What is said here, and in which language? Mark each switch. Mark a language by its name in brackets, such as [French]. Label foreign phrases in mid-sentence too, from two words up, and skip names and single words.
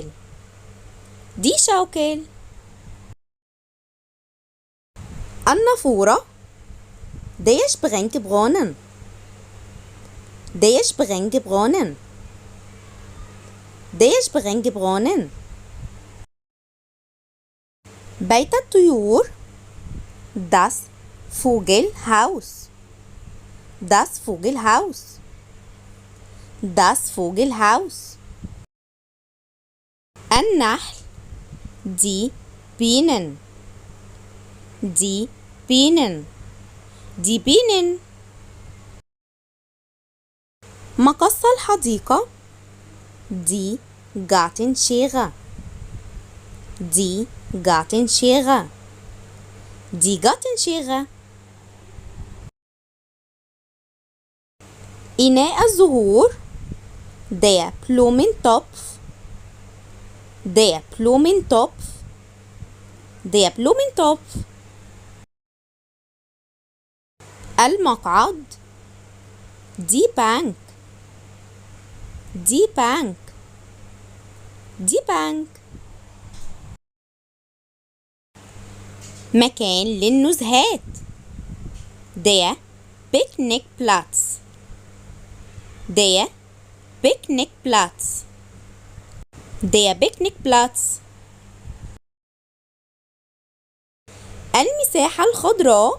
[German] Die Schaukel. النافورة. Der Sprengbrunnen. Der Sprengbrunnen. Der Sprengbrunnen. [Arabic] بيت الطيور. [German] Das Vogelhaus. Das Vogelhaus. Das Vogelhaus. النحل. Die Bienen. Die Bienen. Die Bienen. [Arabic] مقص الحديقة. [German] Die Gartenschere. Die Gartenschere. Die Gartenschere. [Arabic] إناء الزهور. [German] Der Blumentopf. Der Blumentopf. Der Blumentopf. المقعد. Die Bank. Die Bank. Die Bank. [Arabic] مكان للنزهات. [German] Der Picknickplatz. Der Picknickplatz. Der Picknickplatz. [Arabic] المساحة الخضراء.